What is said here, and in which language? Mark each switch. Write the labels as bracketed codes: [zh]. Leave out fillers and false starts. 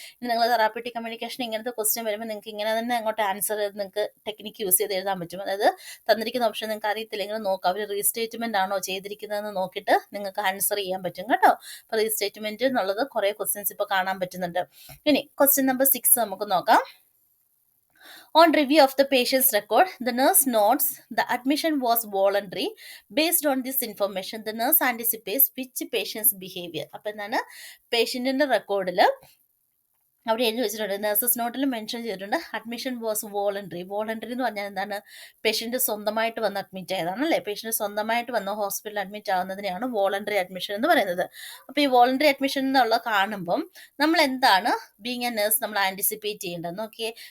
[ml] ഇനി നിങ്ങൾ therapeutic communication ഇങ്ങനത്തെ ക്വസ്റ്റ്യൻ വരുമ്പോൾ നിങ്ങൾക്ക് ഇങ്ങനെ തന്നെ അങ്ങോട്ട് ആൻസർ നിങ്ങൾക്ക് ടെക്നിക്ക് യൂസ് ചെയ്ത് എഴുതാൻ പറ്റും. അതായത് തന്നിരിക്കുന്ന ഓപ്ഷൻ നിങ്ങൾക്ക് അറിയത്തില്ലെങ്കിൽ നോക്കാം, അവർ റീസ്റ്റേറ്റ്മെന്റ് ആണോ ചെയ്തിരിക്കുന്നതെന്ന് നോക്കിയിട്ട് നിങ്ങൾക്ക് ആൻസർ ചെയ്യാൻ പറ്റും കേട്ടോ. അപ്പോൾ റീസ്റ്റേറ്റ്മെന്റ് എന്നുള്ളത് കുറേ ക്വസ്റ്റ്യൻസ് ഇപ്പോൾ കാണാൻ പറ്റുന്നുണ്ട്. ഇനി ക്വസ്റ്റ്യൻ നമ്പർ 6 നമുക്ക് നോക്കാം. [en] On review of the patient's record, the nurse notes the admission was voluntary. Based on this information, the nurse anticipates which patient's behavior. [ml] അപ്പോൾ എന്താണ് പേഷ്യന്റിന്റെ റെക്കോർഡിൽ അവിടെ എഴുതി വെച്ചിട്ടുണ്ട്, നഴ്സസ് നോട്ടിൽ മെൻഷൻ ചെയ്തിട്ടുണ്ട് [en] Admission was voluntary. [ml] വോളണ്ടറി എന്ന് പറഞ്ഞാൽ എന്താണ്? പേഷ്യന്റ് സ്വന്തമായിട്ട് വന്ന് അഡ്മിറ്റ് ആയതാണ് അല്ലേ. പേഷ്യന്റ് സ്വന്തമായിട്ട് വന്ന് ഹോസ്പിറ്റലിൽ അഡ്മിറ്റ് ആവുന്നതിനെയാണ് വോളണ്ടറി അഡ്മിഷൻ എന്ന് പറയുന്നത്. അപ്പോൾ ഈ വോളണ്ടറി അഡ്മിഷൻ എന്നുള്ള കാണുമ്പം നമ്മൾ എന്താണ് ബീങ് എ നഴ്സ് നമ്മൾ ആൻറ്റിസിപ്പേറ്റ് ചെയ്യേണ്ടത് നോക്കിയേ.